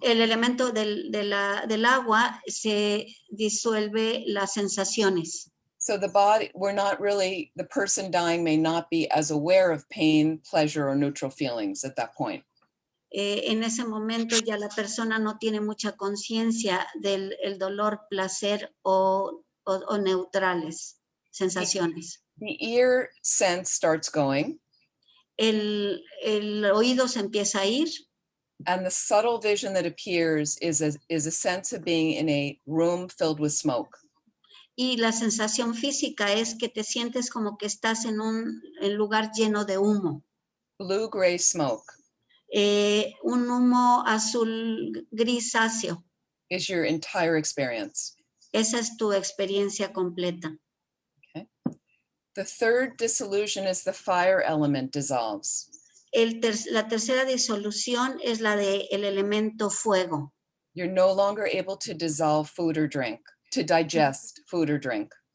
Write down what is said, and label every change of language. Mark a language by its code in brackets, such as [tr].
[es] el elemento del agua se disuelve las sensaciones. [en] So the body, the person dying may not be as aware of pain, pleasure, or neutral feelings at that point. [es] En ese momento ya la persona no tiene mucha conciencia del dolor, placer o neutrales, sensaciones. [en] The ear sense starts going. [es] El oído se empieza a ir. [en] And the subtle vision that appears is a sense of being in a room filled with smoke. [es] Y la sensación física es que te sientes como que estás en un lugar lleno de humo. [en] Blue-gray smoke. [es] Un humo azul grisáceo. [en] Is your entire experience. [es] Esa es tu experiencia completa. [en] Okay. The third dissolution is the fire element dissolves. [es] La tercera disolución es la del elemento fuego. [en] You're no longer able to dissolve food or drink, to digest food or drink.